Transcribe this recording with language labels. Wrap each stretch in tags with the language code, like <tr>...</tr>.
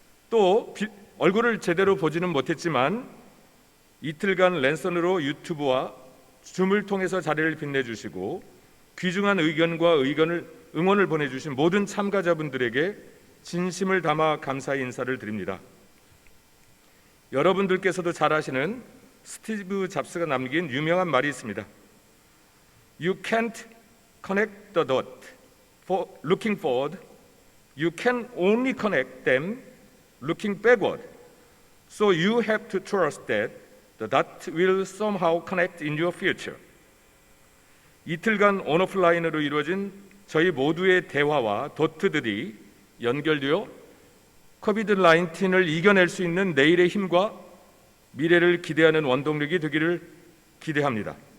<ko>또 얼굴을 제대로 보지는 못했지만 이틀간 랜선으로 유튜브와 줌을 통해서 자리를 빛내주시고 귀중한 의견과 응원을 보내주신 모든 참가자분들에게 진심을 담아 감사의 인사를 드립니다. 여러분들께서도 잘 아시는 스티브 잡스가 남긴 유명한 말이 있습니다.</ko> <en>You can't connect the dot looking forward. You can only connect them looking backward. So you have to trust that the dot will somehow connect in your future.</en> <ko>이틀간 온오프라인으로 이루어진 저희 모두의 대화와 도트들이 연결되어 코비드-19을 이겨낼 수 있는 내일의 힘과 미래를 기대하는 원동력이 되기를 기대합니다.</ko>